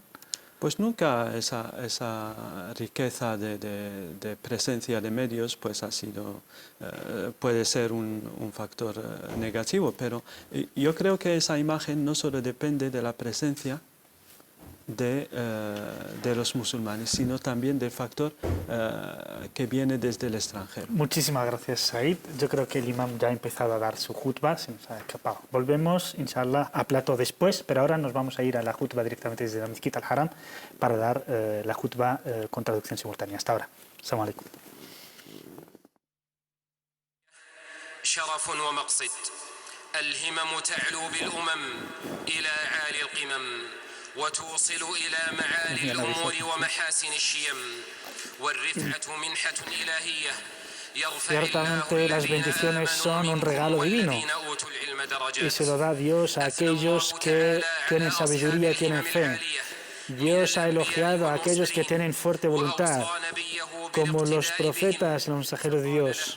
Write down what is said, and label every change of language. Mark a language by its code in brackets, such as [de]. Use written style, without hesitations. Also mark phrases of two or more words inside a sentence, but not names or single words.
[es] Pues nunca esa riqueza de presencia de medios pues ha sido, puede ser un factor negativo, pero yo creo que esa imagen no solo depende de la presencia de los musulmanes, sino también del factor que viene desde el extranjero. Muchísimas gracias, Said. Yo creo que el imam ya ha empezado a dar su jutba, se nos ha escapado. Volvemos, inshallah, a plato después, pero ahora nos vamos a ir a la jutba directamente desde la Mezquita al-Haram para dar la jutba con traducción simultánea. Hasta ahora. [ar] السلام عليكم. شرف ومقصد الهمم تعلو بالأمم إلى عالي القمم وتوصل إلى معالي الأمور ومحاسن الشيم والرفعة منحة إلهية. [es] Ciertamente las bendiciones son un regalo divino y se lo da Dios a aquellos que tienen sabiduría y tienen fe. Dios ha elogiado a aquellos que tienen fuerte voluntad, como los profetas, los mensajeros de Dios.